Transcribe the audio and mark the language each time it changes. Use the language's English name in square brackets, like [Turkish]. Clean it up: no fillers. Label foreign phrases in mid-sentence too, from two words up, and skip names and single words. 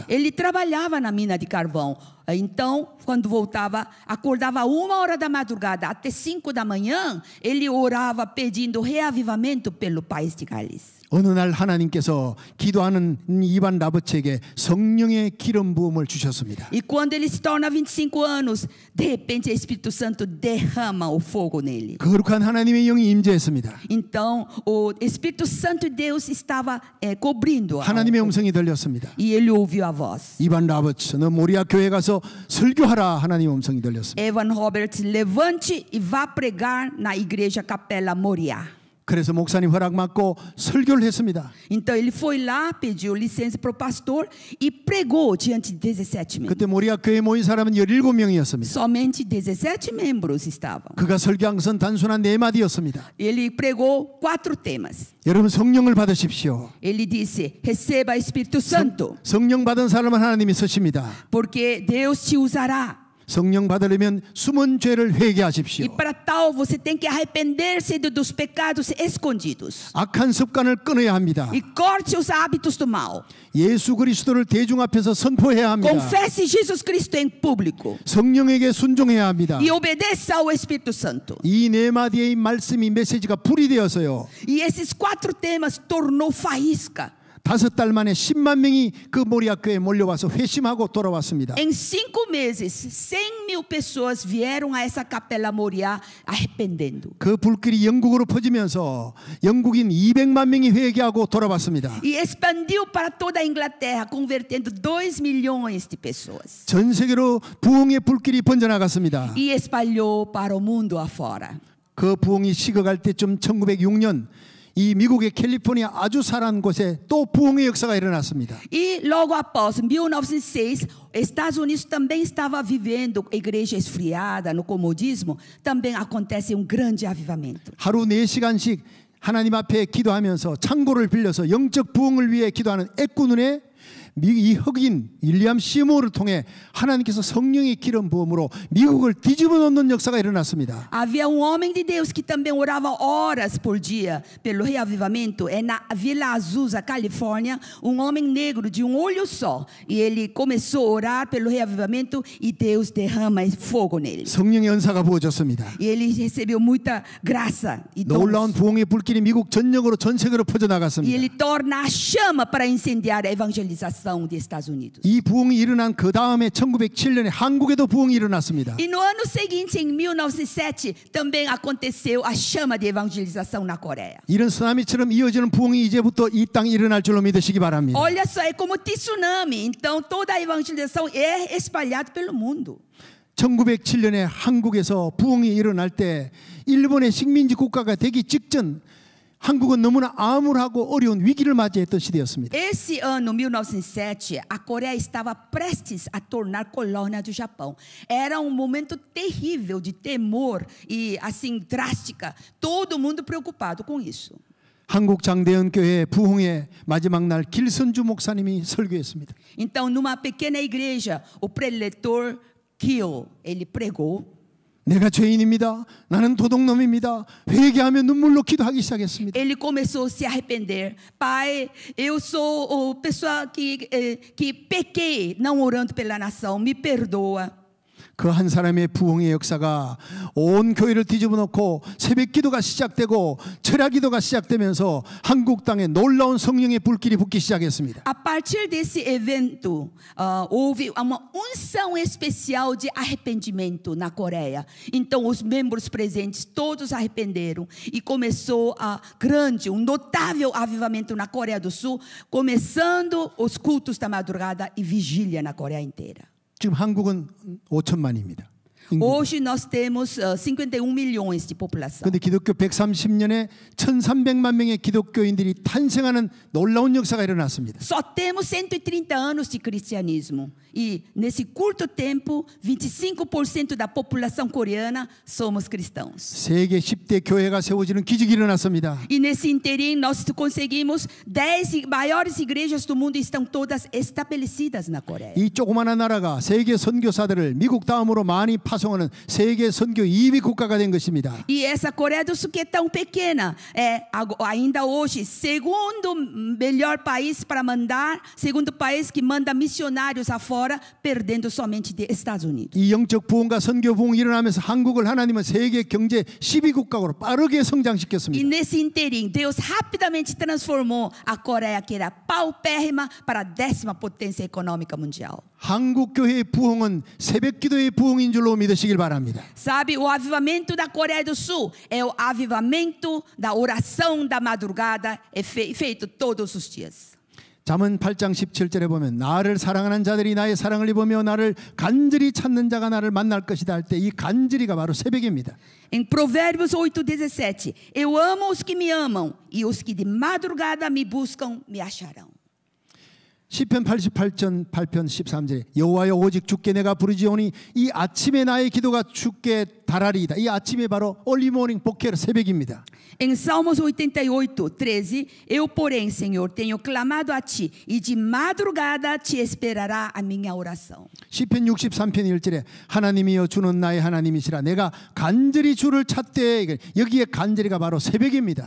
[Portuguese] Ele trabalhava na mina de carvão. Então, quando voltava, acordava 1h da madrugada até 5 da manhã, ele orava pedindo reavivamento pelo país de Gales. [Korean] 어느 날 하나님께서 기도하는 이반 라버츠에게 성령의 기름 부음을 주셨습니다. [Portuguese] E quando ele se torna 25 anos, de repente o Espírito Santo derrama o fogo nele. [Korean] 거룩한 하나님의 영이 임재했습니다. [Portuguese] Então, o Espírito Santo de Deus estava cobrindo. [Korean] 하나님의 음성이 들렸습니다. [Portuguese] E ele ouviu a voz. [Korean] 이반 라버츠, 너 모리아 교회 가서 설교하라. 하나님의 음성이 들렸습니다. [Portuguese] Evan Roberts, levante e vá pregar na igreja Capela Moriá. [Korean] 그래서 목사님 허락 받고 설교를 했습니다. [Portuguese] Então ele foi lá, pediu licença para o pastor e pregou diante de 17 membros. [Korean] 그때 모리아 교회에 모인 사람은 17명이었습니다. [Portuguese] Somente 17 membros estavam. [Korean] 그가 설교한 것은 단순한 4마디였습니다. [Portuguese] Ele pregou 4 temas. [Korean] 여러분 성령을 받으십시오. [Portuguese] Ele disse: receba Espírito Santo, [Korean] 성령 받은 사람은 하나님이 쓰십니다. [Portuguese] porque Deus te usará. [Korean] 성령 받으려면 숨은 죄를 회개하십시오. [Portuguese] E para tal você tem que arrepender-se dos pecados escondidos. [Korean] 악한 습관을 끊어야 합니다. [Portuguese] E corte os hábitos do mal. [Korean] 예수 그리스도를 대중 앞에서 선포해야 합니다. [Portuguese] Confesse Jesus Cristo em público. [Korean] 성령에게 순종해야 합니다. [Portuguese] E obedeça ao Espírito Santo. [Korean] 이 4마디의 말씀이 메시지가 불이 되어서요. [Portuguese] E esses 4 temas tornou faísca. [Korean] 5달 만에 10만 명이 그 모리아 교회에 몰려와서 회심하고 돌아왔습니다. [Portuguese] Em 5 meses, 100.000 pessoas vieram a essa Capela Moriá arrependendo. [Korean] 그 불길이 영국으로 퍼지면서 영국인 200만 명이 회개하고 돌아왔습니다. [Portuguese] E expandiu para toda a Inglaterra, convertendo 2 milhões de pessoas. [Korean] 전 세계로 부흥의 불길이 번져나갔습니다. [Portuguese] E espalhou para o mundo afora. [Korean] 그 부흥이 식어갈 때쯤 1906년 이 미국의 캘리포니아 아주 살한 곳에 또 부흥의 역사가 일어났습니다. [Portuguese] E logo após, em 1906, Estados Unidos também estava vivendo igreja esfriada, no comodismo, também acontece grande avivamento. [Korean] 하루 4시간씩 하나님 앞에 기도하면서 창고를 빌려서 영적 부흥을 위해 기도하는 애꾸눈에 이 흑인 윌리엄 시모를 통해 하나님께서 성령의 기름 부음으로 미국을 뒤집어 놓는 역사가 일어났습니다. [Portuguese] Havia homem de Deus que também orava horas por dia pelo reavivamento. É na Vila Azusa, Califórnia, homem negro de olho só. E ele começou a orar pelo reavivamento e Deus derrama fogo nele. [Korean] 성령의 은사가 부어졌습니다. [Portuguese] E ele recebeu muita graça e [Korean] 놀라운 [Portuguese] dons. [Korean] 부흥의 불길이 미국 전역으로 전 세계로 [Portuguese] E [Korean] 퍼져나갔습니다. [Portuguese] ele torna a chama para incendiar a evangelização de Estados Unidos. [Korean] 이 부흥이 일어난 그 다음에 1907년에 한국에도 부흥이 일어났습니다. [Portuguese] E no ano seguinte, em 1907, também aconteceu a chama de evangelização na Coreia. [Korean] 이런 쓰나미처럼 이어지는 부흥이 이제부터 이 땅에 일어날 줄로 믿으시기 바랍니다. [Portuguese] Olha só, é como tsunami. Então toda a evangelização é espalhada pelo mundo. [Korean] 1907년에 한국에서 부흥이 일어날 때 일본의 식민지 국가가 되기 직전 한국은 너무나 암울하고 어려운 위기를 맞이했던 시대였습니다. [Portuguese] Esse ano, 1907, a Coreia estava prestes a tornar colônia do Japão. Era momento terrível de temor e assim drástica. Todo mundo preocupado com isso. [Korean] 한국 장대현교회 부흥의 마지막 날 길선주 목사님이 설교했습니다. [Portuguese] Então, numa pequena igreja, o preletor Kyo, ele pregou. [Korean] 내가 죄인입니다. 나는 도둑놈입니다. 회개하며 눈물로 기도하기 시작했습니다. [Portuguese] Ele começou a se arrepender. Pai, eu sou a pessoa que pequei não orando pela nação. Me perdoa. [Korean] 그 한 사람의 부흥의 역사가 온 교회를 뒤집어 놓고 새벽 기도가 시작되고 철야 기도가 시작되면서 한국 땅에 놀라운 성령의 불길이 붙기 시작했습니다. [Portuguese] A partir desse evento, houve uma unção especial de arrependimento na Coreia. Então, os membros presentes todos arrependeram e começou notável avivamento na Coreia do Sul, começando os cultos da madrugada e vigília na Coreia inteira. [Korean] 지금 한국은 5천만입니다. [Portuguese] Hoje nós temos 51 milhões de população. [Korean] 그런데 기독교 130년에 1,300만 명의 기독교인들이 탄생하는 놀라운 역사가 일어났습니다. [Portuguese] Só temos 130 anos de cristianismo. E nesse curto tempo, 25% da população coreana somos cristãos. [Korean] 세계 10대 교회가 세워지는 기적이 일어났습니다. [Portuguese] E nesse interim nós conseguimos 10 maiores igrejas do mundo estão todas estabelecidas na Coreia. [Korean] 이 조그마한 나라가 세계 선교사들을 미국 다음으로 많이 파송하는 세계 선교 2위 국가가 된 것입니다. [Portuguese] E essa Coreia do Sul que é tão pequena é ainda hoje segundo melhor país para mandar, segundo país que manda missionários afora, perdendo somente de Estados Unidos. [Korean] 이 영적 부흥과 선교 부흥이 일어나면서 한국을 하나님은 세계 경제 10위 국가로 빠르게 [Portuguese] E [Korean] 성장시켰습니다. [Portuguese] nesse interim, Deus rapidamente transformou a Coreia, que era paupérrima, para a 10ª potência econômica mundial. [Korean] 한국 교회의 부흥은 새벽 기도의 부흥인 줄로 믿으시길 바랍니다. [Portuguese] Sabe, o avivamento da Coreia do Sul é o avivamento da oração da madrugada, é feito todos os dias. [Korean] 잠언 8장 17절에 보면 나를 사랑하는 자들이 나의 사랑을 입으며 나를 간절히 찾는 자가 나를 만날 것이다 할 때 이 간절히가 바로 새벽입니다. [Portuguese] Em Provérbios 8:17, eu amo os que me amam e os que de madrugada me buscam me acharão. [Korean] 시편 88편 8편 13절에 여호와여 오직 주께 내가 부르지오니 이 아침에 나의 기도가 주께 달하리이다. 이 아침에 바로 [English] early morning [Korean] 복회로 새벽입니다. [Portuguese] Em Salmos 88:13, eu, porém, Senhor, tenho clamado a ti e de madrugada te esperará a minha oração. [Korean] 시편 63편 1절에 하나님이여 주는 나의 하나님이시라 내가 간절히 주를 찾되 여기에 간절히가 바로 새벽입니다.